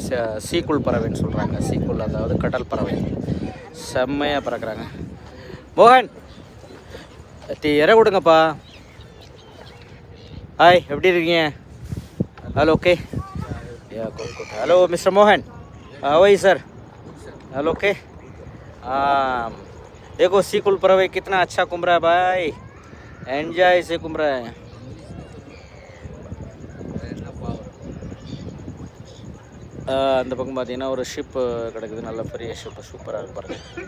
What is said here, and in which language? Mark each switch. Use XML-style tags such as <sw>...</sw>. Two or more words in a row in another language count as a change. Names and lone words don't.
<ta>சீக்குள் பறவைன்னு சொல்கிறாங்க. சீக்குள் அதாவது கடல் பறவை செம்மையாக பறக்கிறாங்க. மோகன் இற விடுங்கப்பா. ஹாய், எப்படி இருக்கீங்க?</ta> <en>Hello, okay. Hello Mister Mohan, hi sir. Hello okay.</en> <hi>देखो सीकुल परवे कितना अच्छा घूम रहा है भाई. एंजॉय से घूम रहा है.</hi> <ta>அந்த பக்கம் பார்த்தீங்கன்னா ஒரு ஷிப்பு கிடக்குது. நல்ல பெரிய ஷிப்பு, சூப்பராக இருக்கு பாருங்க.</ta>